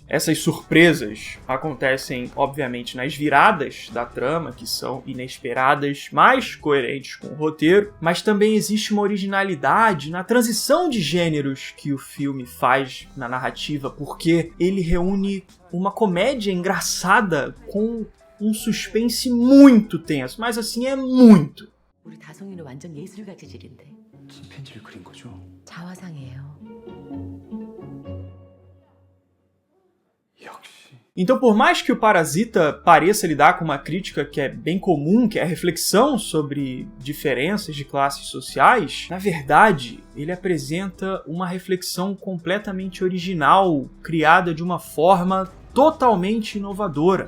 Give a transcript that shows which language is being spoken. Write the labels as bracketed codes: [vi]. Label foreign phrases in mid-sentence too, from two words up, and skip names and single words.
[pt] Essas surpresas acontecem, obviamente, nas viradas da trama, que são inesperadas, mais coerentes com o roteiro, mas também existe uma originalidade na transição de gêneros que o filme faz na narrativa, porque ele reúne uma comédia engraçada com um suspense muito tenso, mas assim, é muito. [ko] 우리 다송이는 완전 예술가 재질인데. 무슨 편지를 그린 거죠? 자화상이에요. 역시. [pt] Então, por mais que o Parasita pareça lidar com uma crítica que é bem comum, que é a reflexão sobre diferenças de classes sociais, na verdade, ele apresenta uma reflexão completamente original, criada de uma forma totalmente inovadora.